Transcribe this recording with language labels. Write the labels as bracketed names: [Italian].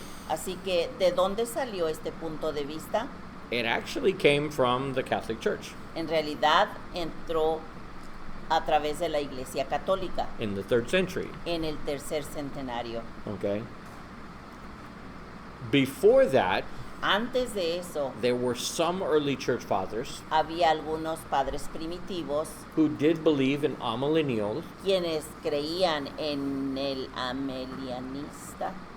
[Spanish] Así que, ¿de dónde salió este punto de vista? [English] It actually came from the Catholic Church [Spanish] En realidad entró a través de la Iglesia Católica [English] in the 3rd century. [Spanish] en el tercer centenario. [English] Okay. Before that, [Spanish] Antes de eso, [English] there were some early church fathers [Spanish] había algunos padres primitivos [English] who did believe in amillennials, [Spanish] quienes creían en el amelianismo.